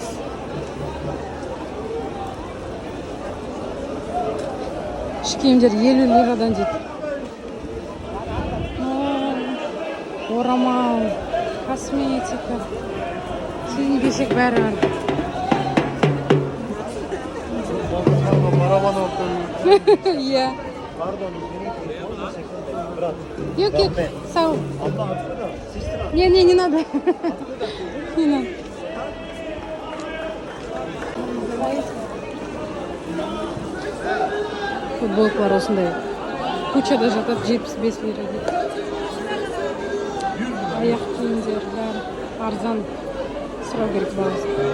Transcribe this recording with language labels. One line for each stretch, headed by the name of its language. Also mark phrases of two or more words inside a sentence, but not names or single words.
Kazakh: Іш киімдер 50 лирадан дейді. Орамал, косметика. Киінбесек бәрі бар. Барабан ортаны. Иә.
Turkish: Yok, sağ ol.
Russian: Не надо. Не надо.
Kazakh: Футболкалар осындай. Кучада жатады 75 лира дейді. Аяқ киімдер бәрі арзан. Сұрау керек бағасы.